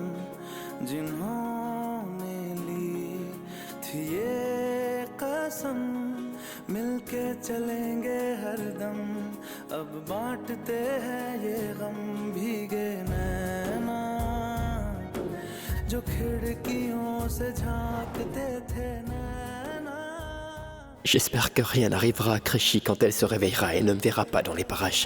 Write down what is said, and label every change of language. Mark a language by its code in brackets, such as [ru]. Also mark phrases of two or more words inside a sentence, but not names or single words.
[hi] जिन्होंने ली थी ये कसम मिलके चलेंगे हरदम अब बांटते हैं ये गम भीगे नैना जो खिड़कियों से झांकते थे नैना. [fr] J'espère que rien n'arrivera à Krishi quand elle se réveillera et ne me verra pas dans les parages.